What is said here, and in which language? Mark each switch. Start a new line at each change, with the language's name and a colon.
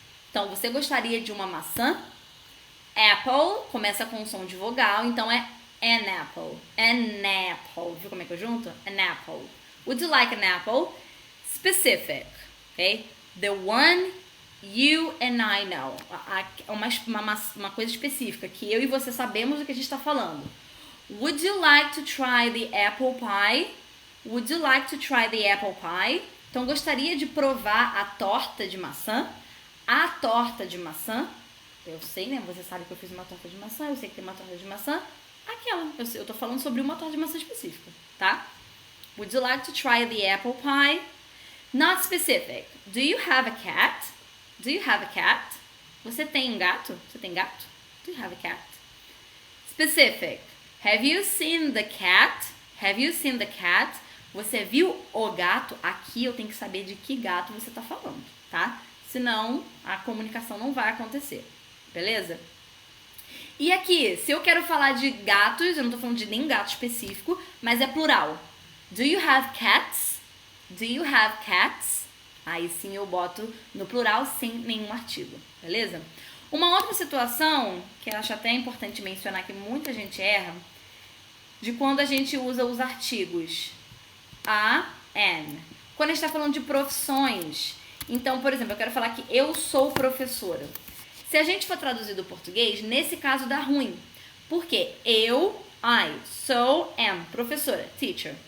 Portuguese: Então, você gostaria de uma maçã? Apple começa com um som de vogal, então é
English: an apple. An apple.
Portuguese: Viu como é que eu junto?
English: An apple. Would you like an apple? Specific. Ok? The one you and I know.
Portuguese: Uma coisa específica, que eu e você sabemos o que a gente está falando.
English: Would you like to try the apple pie? Would you like to try the apple pie?
Portuguese: Então, gostaria de provar a torta de maçã? A torta de maçã. Eu sei, né? Você sabe que eu fiz uma torta de maçã. Eu sei que tem uma torta de maçã. Aquela. Eu tô falando sobre uma torta de maçã específica, tá?
English: Would you like to try the apple pie? Not specific. Do you have a cat? Do you have a cat?
Portuguese: Você tem um gato? Você tem gato?
English: Do you have a cat? Specific. Have you seen the cat? Have you seen the cat?
Portuguese: Você viu o gato? Aqui eu tenho que saber de que gato você tá falando, tá? Senão a comunicação não vai acontecer, beleza? E aqui, se eu quero falar de gatos, eu não tô falando de nenhum gato específico, mas é plural.
English: Do you have cats? Do you have cats?
Portuguese: Aí sim eu boto no plural sem nenhum artigo, beleza? Uma outra situação, que eu acho até importante mencionar que muita gente erra, de quando a gente usa os artigos a, an. Quando a gente está falando de profissões, então, por exemplo, eu quero falar que eu sou professora. Se a gente for traduzir do português, nesse caso dá ruim. Porque
English: I am,
Portuguese: professora, teacher.